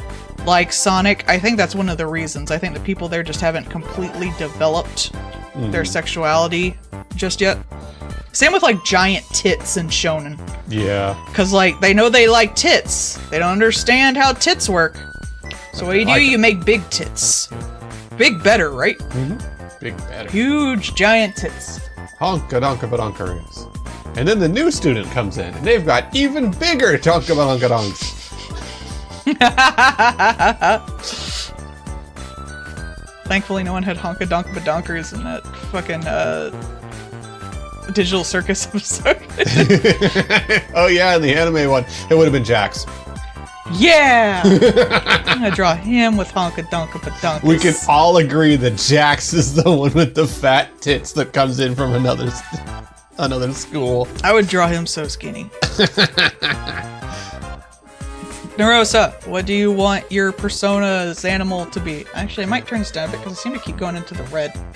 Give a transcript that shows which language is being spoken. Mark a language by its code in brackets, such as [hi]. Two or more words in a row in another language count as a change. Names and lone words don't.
[en] Like Sonic, I think that's one of the reasons. I think the people there just haven't completely developed their sexuality just yet. Same with like giant tits and shonen. Yeah. Because like they know they like tits. They don't understand how tits work. So what do? You make big tits. Big better, right? Big better. Huge giant tits. Honka-donka-ba-donka-roos. And then the new student comes in, and they've got even bigger donka-ba-donka-donks. Thankfully, no one had honka-donka-ba-donkers in that fucking Digital Circus episode. Oh yeah, in the anime one, it would have been Jax. Yeah! I'm gonna draw him with honka-donka-ba-donkas. We can all agree that Jax is the one with the fat tits that comes in from another school. I would draw him so skinny. Narosa, what do you want your persona's animal to be? Actually, I might turn this down a bit because I seem to keep going into the red.